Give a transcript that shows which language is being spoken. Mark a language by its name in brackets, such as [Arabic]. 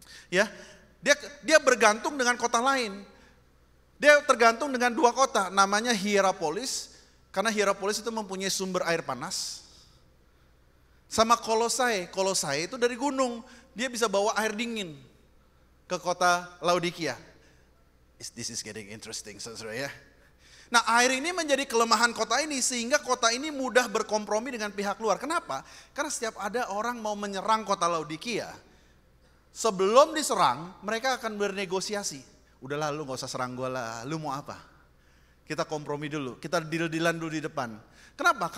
[Indonesian] Ya, dia bergantung dengan kota lain. Dia tergantung dengan dua kota, namanya Hierapolis. Karena Hierapolis itu mempunyai sumber air panas. Sama Kolosai. Kolosai itu dari gunung. Dia bisa bawa air dingin ke kota Laodikia. [English] This is getting interesting [Indonesian] saudara ya. Nah air ini menjadi kelemahan kota ini. Sehingga kota ini mudah berkompromi dengan pihak luar. Kenapa? Karena setiap ada orang mau menyerang kota Laodikia, sebelum diserang mereka akan bernegosiasi. Udahlah lu gak usah serang gue lah, lu mau apa? Kita kompromi dulu, kita deal-dealan dulu di depan. Kenapa?